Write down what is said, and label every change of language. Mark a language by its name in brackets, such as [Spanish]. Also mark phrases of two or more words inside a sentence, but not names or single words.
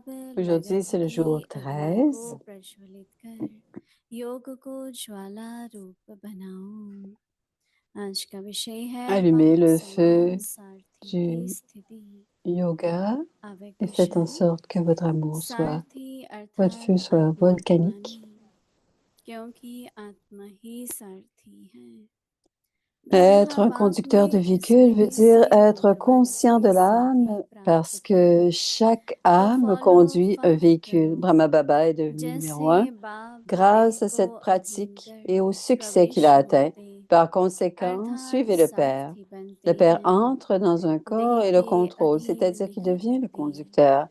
[French] Aujourd'hui, [Hindi] लगन [French] c'est le jour [Hindi] की अग्नि को 13. प्रज्वलित कर योग को ज्वाला रूप बनाओ। आज का विषय है [French] Allumez [Hindi] वाक [French] le [Hindi] संयम [French] feu [Hindi] सारथी की [French] du [Hindi] स्थिति। yoga अव्यक्त [French] et faites en [Hindi] क्वेश्चन, [French] sorte que votre amour soit, [Hindi] सारथी [French] votre [Hindi] अर्थात [French] feu soit [Hindi] आत्मा को [French] volcanique. [Hindi] माने, क्योंकि आत्मा ही सारथी है। [French] Être un conducteur de véhicule veut dire être conscient de l'âme parce que chaque âme conduit un véhicule. Brahma Baba est devenu numéro un grâce à cette pratique et au succès qu'il a atteint. Par conséquent, suivez le Père. Le Père entre dans un corps et le contrôle, c'est-à-dire qu'il devient le conducteur.